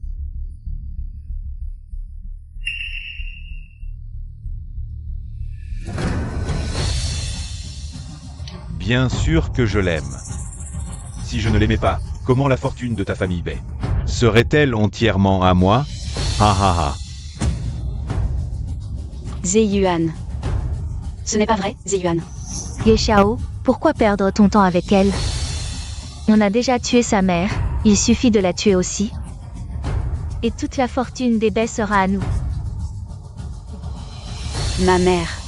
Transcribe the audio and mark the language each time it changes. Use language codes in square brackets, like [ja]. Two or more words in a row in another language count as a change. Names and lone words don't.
[fr] Bien sûr que je l'aime. Si je ne l'aimais pas, comment la fortune de ta famille Bei serait-elle entièrement à moi? Ha ha ha. Zeyuan. Ce n'est pas vrai, Zeyuan. Ye Xiao, pourquoi perdre ton temps avec elle? On a déjà tué sa mère, il suffit de la tuer aussi. Et toute la fortune des Bei sera à nous. Ma mère.